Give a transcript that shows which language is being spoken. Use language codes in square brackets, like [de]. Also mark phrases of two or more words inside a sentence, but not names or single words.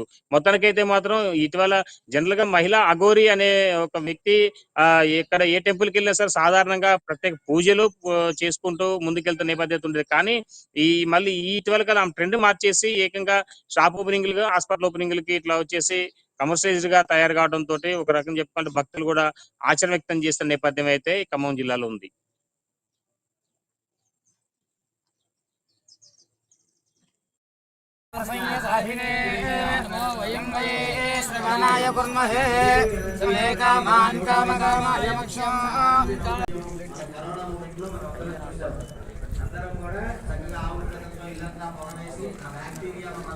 [te] మొత్తానికైతే మాత్రం ఇటీవల జనరల్ గా మహిళా అఘోరి అనే ఒక వ్యక్తి ఎక్కడ ఏ టెంపుల్ కి వెళ్ళినా సరే సాధారణంగా ప్రత్యేక పూజలు చేసుకుంటూ ముందుకెళ్తున్న నేపథ్యం ఉండేది. కానీ మళ్ళీ ఈ ఇటీవల కాలం ఆమె ట్రెండ్ మార్చేసి ఏకంగా [en] shop openings hospital openings [te] ఇట్లా వచ్చేసి కమర్షియలైజ్డ్ గా తయారు కావడం తోటి ఒక రకం చెప్పుకుంటే భక్తులు కూడా ఆచరణ వ్యక్తం చేస్తున్న నేపథ్యం అయితే ఈ ఖమ్మం జిల్లాలో ఉంది. [sa] नमो वयं वये श्रवणाय कुर्महे समे कामान् कामकामाय मोक्षम् [te] అందరం కూడా చక్కగా ఆవులతో ఇల్లంతా పవనేసి ఆ బ్యాక్టీరియా